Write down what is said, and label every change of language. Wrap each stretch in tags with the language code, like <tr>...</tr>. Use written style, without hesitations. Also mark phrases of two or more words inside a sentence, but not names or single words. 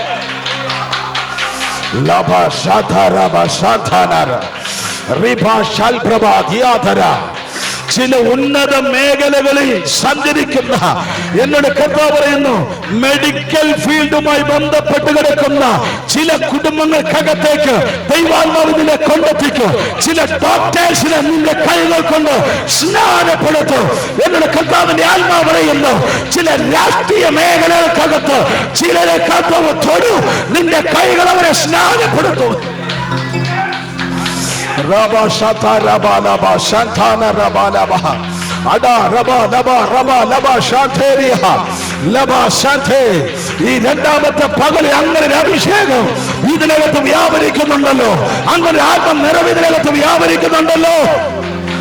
<ml>ചില ഉന്നത മേഖലകളിൽ സഞ്ചരിക്കുന്ന എന്നോട് കർത്താവ് പറയുന്നു, മെഡിക്കൽ ഫീൽഡുമായി ബന്ധപ്പെട്ട് കിടക്കുന്ന ചില കുടുംബങ്ങൾക്കകത്തേക്ക് ദൈവാത്മാവ് നിന്നെ കൊണ്ടെത്തിക്കും. ചില ഡോക്ടേഴ്സിനെ നിന്റെ കൈകൾ കൊണ്ട് സ്നാനപ്പെടുത്തും. എന്നോട് കർത്താവിന്റെ ആത്മാവ് പറയുന്നു, ചില രാഷ്ട്രീയ മേഖലകൾക്കകത്ത് ചിലരെ കർത്താവ് തൊടു, നിന്റെ കൈകൾ അവരെ സ്നാനപ്പെടുത്തും. Rabba Shata Rabba Laba Shantana Rabba Laba Ada Rabba Laba Rabba Laba Shanteria Laba Shante. ഈ രണ്ടാമത്തെ പകൽ അങ്ങനെ അഭിഷേകം ഇതിനകത്ത് വ്യാപരിക്കുന്നുണ്ടല്ലോ, അങ്ങനെ ആത്മ നിറവ് ഇതിനകത്ത് വ്യാപരിക്കുന്നുണ്ടല്ലോ.</ml>